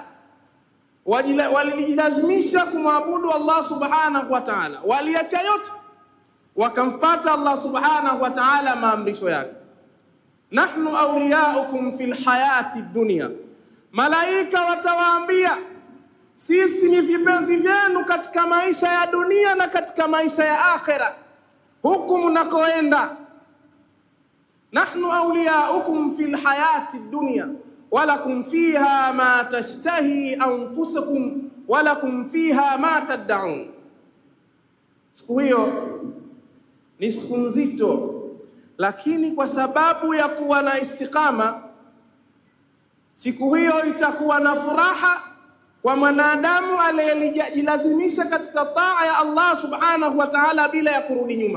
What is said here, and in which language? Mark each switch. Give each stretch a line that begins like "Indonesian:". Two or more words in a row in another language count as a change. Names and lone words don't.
Swahili: Walijilazimisha kumwabudu Allah
Arabic: سبحانه وتعالى,
Swahili: waliacha yote wakamfuata Allah
Arabic: سبحانه وتعالى
Swahili: maamrisho yake.
Arabic: نحن أولياؤكم في الحياة الدنيا,
Swahili: malaika watawaambia sisi ni vipenzi vyenu katika maisha ya dunia na katika maisha ya akhera, huku mnakoenda.
Arabic: نحن أولياؤكم في الحياة الدنيا ولكم فيها ما تشتهي أنفسكم ولكم فيها ما تدعون.
Swahili: Siku hiyo ni siku nzito, lakini kwa sababu ya kuwa na istiqama, siku hiyo itakuwa na furaha kwa mwanadamu aliyejilazimisha katika taa ya Allah
Arabic: سبحانه وتعالى
Swahili: bila ya kurudi nyuma.